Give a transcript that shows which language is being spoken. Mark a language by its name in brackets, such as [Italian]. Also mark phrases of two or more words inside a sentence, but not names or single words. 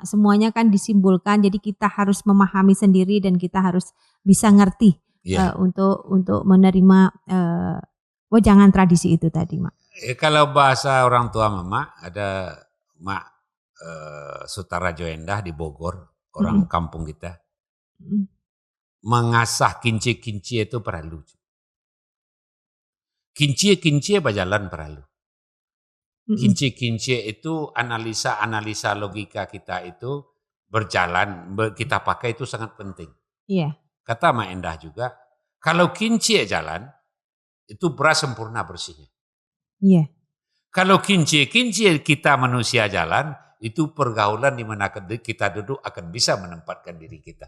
[Indonesian] Semuanya kan disimbolkan, jadi kita harus memahami sendiri dan kita harus bisa ngerti untuk menerima wejangan tradisi itu tadi Mak. Kalau bahasa orang tua Mama ada Mak Sutarajo Endah di Bogor, orang kampung kita. Mengasah kinci-kinci itu perlu. Kinci-kinci berjalan perlu. Kinci-kinci itu analisa logika kita itu berjalan, kita pakai itu sangat penting. Iya. Kata Mak Endah juga, kalau kinci jalan, itu beras sempurna bersihnya. Iya. Kalau kinci kita manusia jalan, itu pergaulan di mana kita duduk akan bisa menempatkan diri kita.